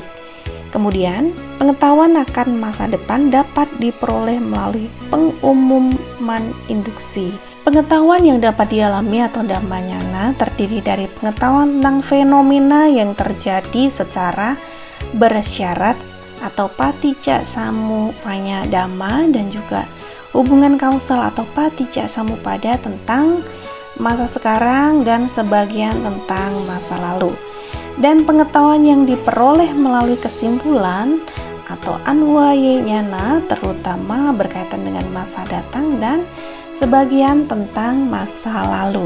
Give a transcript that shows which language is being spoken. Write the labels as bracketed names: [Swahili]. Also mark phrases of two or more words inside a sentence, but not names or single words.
[Indonesian] Kemudian, pengetahuan akan masa depan dapat diperoleh melalui pengumuman induksi. Pengetahuan yang dapat dialami atau dhammanyana terdiri dari pengetahuan tentang fenomena yang terjadi secara bersyarat atau [Pali] paticca samupanya dhamma, [Indonesian] dan juga hubungan kausal atau [Pali] paticca samupada [Indonesian] tentang masa sekarang dan sebagian tentang masa lalu. Dan pengetahuan yang diperoleh melalui kesimpulan atau anwayanyana terutama berkaitan dengan masa datang dan sebagian tentang masa lalu.